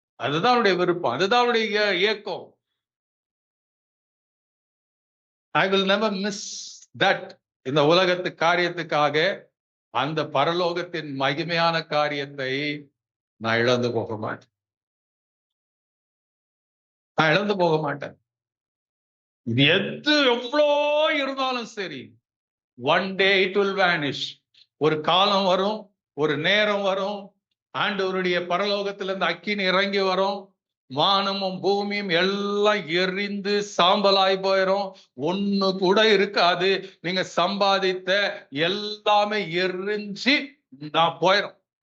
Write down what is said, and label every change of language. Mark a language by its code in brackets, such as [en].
[ta] அதுதான் அவருடைய விருப்பம், அதுதான் அவருடைய இயக்கம். [en] I will never miss that. [ta] இந்த உலகத்து காரியத்துக்காக அந்த பரலோகத்தின் மகிமையான காரியத்தை நான் இழந்து போக மாட்டேன். நான் இழந்து போக மாட்டேன். இது எவ்வளோ இருந்தாலும் சரி, [en] one day it will vanish. [ta] ஒரு காலம் வரும், ஒரு நேரம் வரும், ஆண்டவருடைய பரலோகத்திலிருந்து அக்கினி இறங்கி வரும், வானமும் பூமியும் எல்லாம் எரிந்து சாம்பலாய் போயிடும். ஒண்ணு கூட இருக்காது. நீங்க சம்பாதித்த எல்லாமே எரிஞ்சு நான் போயிடும்.